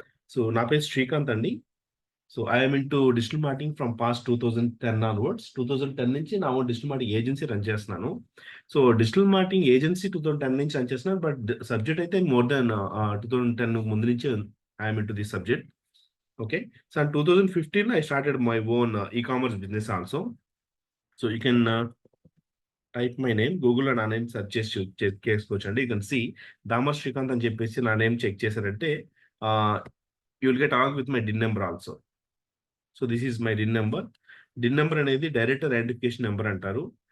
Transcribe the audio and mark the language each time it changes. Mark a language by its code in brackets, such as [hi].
[en] so, [te] నా పేరు శ్రీకాంత్ అండి. [en] So, I am into digital marketing from past 2010 onwards. [te] 2010 నుంచి నా own digital marketing agency run చేస్తున్నాను. సో, డిజిటల్ మార్కెటింగ్ ఏజెన్సీ 2010 నుంచి రన్ చేస్తున్నాను. [en] but subject అయితే more than 2010 [te] ముందు నుంచి [en] I am into this subject. Okay. So, 2015 I started my own e-commerce business also. So, you can type my name [te] గూగుల్‌లో నా name search చేసి check చేసుకోవచ్చండి. [en] you can see Damar Srikanth [te] అని చెప్పేసి నా నేమ్ చెక్ చేశారంటే [en] Ah, you will get along with my DIN number also. So, this is my DIN number. DIN number అనేది director identification number అంటారు.